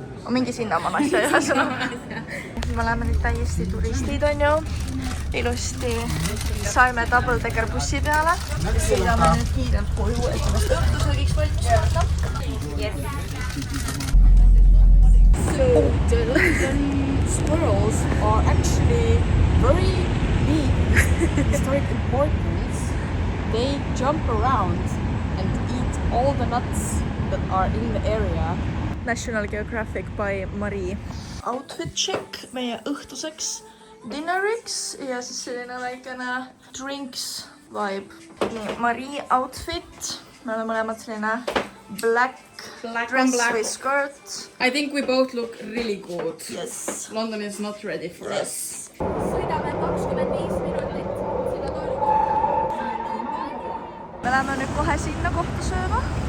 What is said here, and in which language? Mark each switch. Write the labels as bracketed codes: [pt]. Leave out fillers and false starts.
[et] Mingi cinnamon asja ühesõnaga. Me oleme nüüd täiesti turistid, on ju. Ilusti saime double-decker bussi peale. Sõidame nüüd kiirelt koju, et ennast õhtusöögiks valmis saada. [en] Yes. So the London squirrels are actually very big historic importance. They jump around and eat all the nuts that are in the area. National Geographic by Marie. Outfit check [et] meie õhtuseks dinneriks ja siis selline väikene [en] drinks vibe. [et] Nii, Marie outfit. Me oleme mõlemad selline [en] black dress [et] või skirt. [en] I think we both look really good. Yes. London is not ready for us. [et] Sõidame 25 minutit. Me läheme nüüd kohe sinna kohta sööma.